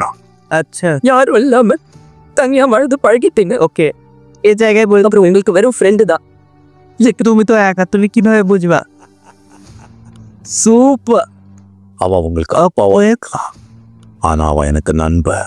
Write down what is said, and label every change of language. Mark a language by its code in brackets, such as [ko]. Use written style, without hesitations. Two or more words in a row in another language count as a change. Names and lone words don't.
[bn] আচ্ছা [ta] யாரும் இல்லாம தனியா வாழ்ந்து பழகிட்டீங்க. [bn] ওকে, এই জায়গায় বল। [ta] அப்புறம் உங்களுக்கு வெறும் ஃப்ரெண்டு தான். [bn] তুমি তো একা, তুমি কিভাবে বুঝবা? [ta] சூப்பர். அவன் உங்களுக்கு அப்பாவே ஆனா அவன் எனக்கு நண்பன்.